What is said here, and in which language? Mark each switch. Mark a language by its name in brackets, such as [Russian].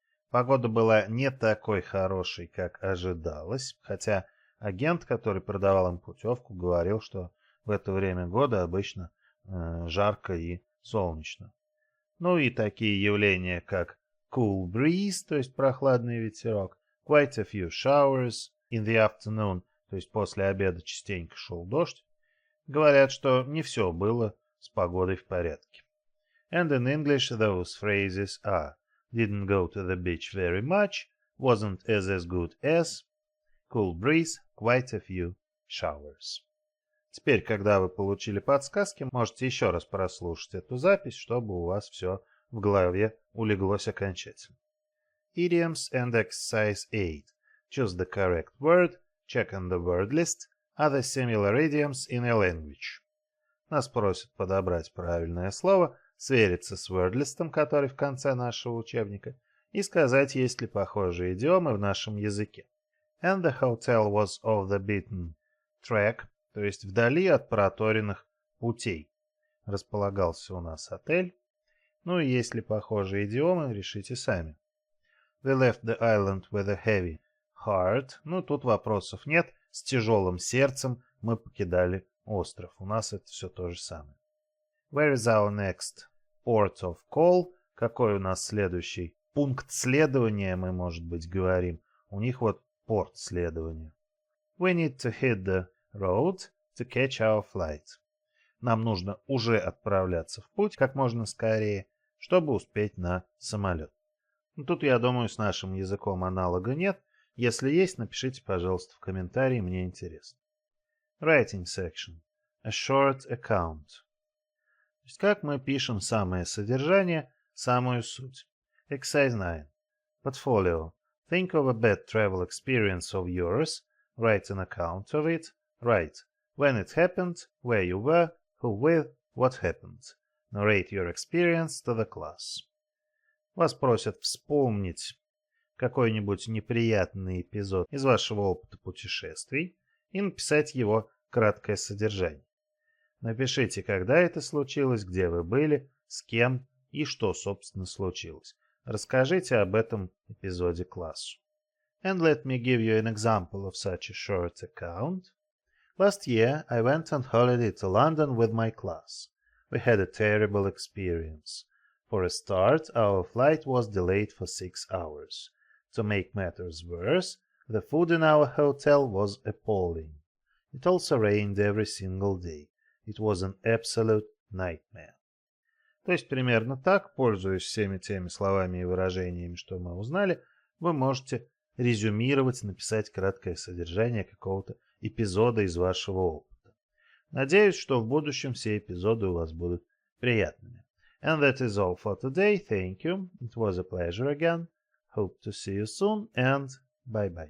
[Russian] Погода была не такой хорошей, как ожидалось, хотя агент, который продавал им путевку, говорил, что в это время года обычно жарко и солнечно. Ну и такие явления, как cool breeze, то есть прохладный ветерок, quite a few showers in the afternoon, то есть после обеда частенько шел дождь, говорят, что не все было с погодой в порядке. [English] And in English those phrases are didn't go to the beach very much, wasn't as good as, cool breeze, quite a few showers. [Russian] Теперь, когда вы получили подсказки, можете еще раз прослушать эту запись, чтобы у вас все в голове улеглось окончательно. [English] Idioms and exercise 8. Choose the correct word, check on the word list, other similar idioms in a language. [Russian] Нас просят подобрать правильное слово, свериться с wordlist'ом, который в конце нашего учебника, и сказать, есть ли похожие идиомы в нашем языке. [English] And the hotel was off the beaten track, то есть вдали от проторенных путей. [Russian] Располагался у нас отель. Ну и есть ли похожие идиомы, решите сами. [English] They left the island with a heavy heart. [Russian] Ну, тут вопросов нет. С тяжелым сердцем мы покидали остров. У нас это все то же самое. [English] Where is our next port of call? [Russian] Какой у нас следующий пункт следования, мы, может быть, говорим. У них вот порт следования. [English] We need to hit the road to catch our flight. [Russian] Нам нужно уже отправляться в путь как можно скорее, чтобы успеть на самолет. Ну, тут, я думаю, с нашим языком аналога нет. Если есть, напишите, пожалуйста, в комментарии, мне интересно. [English] Writing section. A short account. [Russian] То есть как мы пишем самое содержание, самую суть. [English] Exercise 9. Portfolio. Think of a bad travel experience of yours. Write an account of it. Write when it happened, where you were, who with, what happened. Narrate your experience to the class. [Russian] Вас просят вспомнить какой-нибудь неприятный эпизод из вашего опыта путешествий и написать его краткое содержание. Напишите, когда это случилось, где вы были, с кем и что, собственно, случилось. Расскажите об этом эпизоде классу. [English] And let me give you an example of such a short account. Last year, I went on holiday to London with my class. We had a terrible experience. For a start, our flight was delayed for 6 hours. To make matters worse, the food in our hotel was appalling. It also rained every single day. It was an absolute nightmare. [Russian] То есть примерно так, пользуясь всеми теми словами и выражениями, что мы узнали, вы можете резюмировать, написать краткое содержание какого-то эпизода из вашего опыта. Надеюсь, что в будущем все эпизоды у вас будут приятными. [English] And that is all for today. Thank you. It was a pleasure again. Hope to see you soon and bye-bye.